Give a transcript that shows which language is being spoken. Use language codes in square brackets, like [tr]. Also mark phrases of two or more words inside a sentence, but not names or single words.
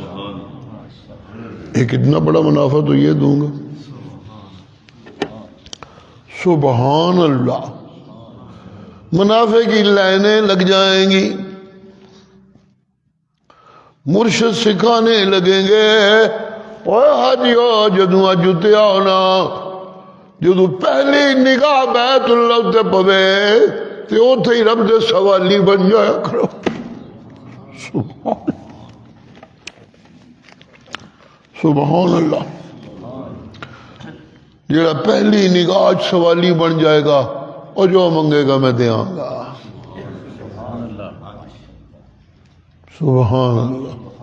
[ur] ایک اتنا بڑا منافع تو یہ دوں گا. [ar] سبحان اللہ. [ur] منافع کی لائنیں لگ جائیں گی, مرشد سکھانے لگیں گے. [pa] اوے حاجیو جدوں اجتے آنا جدوں پہلی نگاہ بیت اللہ تے پوے تے اوتھے ہی رب دے سوالی بن جایا کرو. [ar] سبحان اللہ. [pa] جڑا پہلی نگاہ سوالی بن جائے گا اور جو منگے گا میں دیاں گا. [ar] سبحان اللہ.